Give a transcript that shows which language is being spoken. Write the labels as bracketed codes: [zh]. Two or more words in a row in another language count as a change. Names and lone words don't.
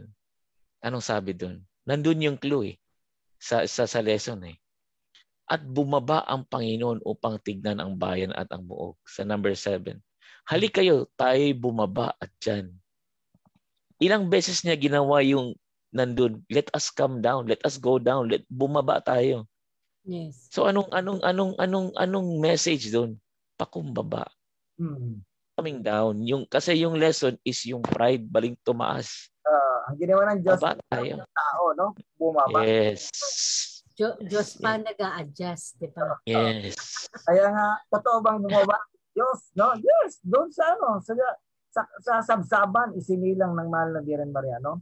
[tl] Anong sabi doon? Nandun yung clue sa lesson At bumaba ang Panginoon upang tignan ang bayan at ang buog. Sa number 7. Halik kayo, tayo'y bumaba at dyan. Ilang beses niya ginawa yung nandun, [en] let us come down, let us go down, [tl] bumaba tayo. Yes. So anong message doon? Pakumbaba. [en] Coming down. [tl] Kasi yung lesson is yung pride, baling tumaas. Ang ginawa ng Diyos tayo. Tao, no? Bumaba. Yes. Diyos pa nag-a-adjust, di ba? Yes. Kaya nga, totoo bang bumaba? Diyos, no? Yes, doon sa sabsaban, isinilang ng mahal na Virgen Maria, no?